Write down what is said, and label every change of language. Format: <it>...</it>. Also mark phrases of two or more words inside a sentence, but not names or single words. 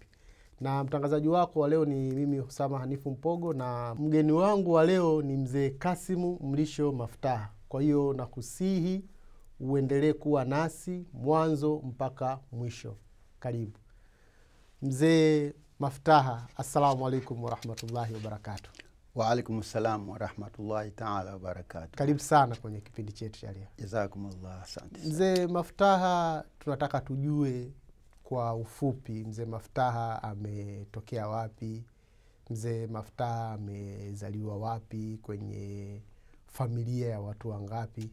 <sw>Na mtangazaji wako wa leo ni mimi Husama Hanifu Mpogo, na mgeni wangu wa leo ni mzee Kasimu Mlisho Maftaha. Kwa hiyo nakusihi uendelee kuwa nasi mwanzo mpaka mwisho. Karibu mzee Maftaha.</sw> <ar>السلام عليكم ورحمة الله وبركاته. وعليكم السلام ورحمة الله تعالى وبركاته.</ar> <sw>Karibu sana kwenye kipindi chetu cha leo. Jazakumullah, asante. Mzee Maftaha, tunataka tujue kwa ufupi mzee Maftaha ametokea wapi? Mzee Maftaha amezaliwa wapi? Kwenye familia ya watu wangapi?</sw>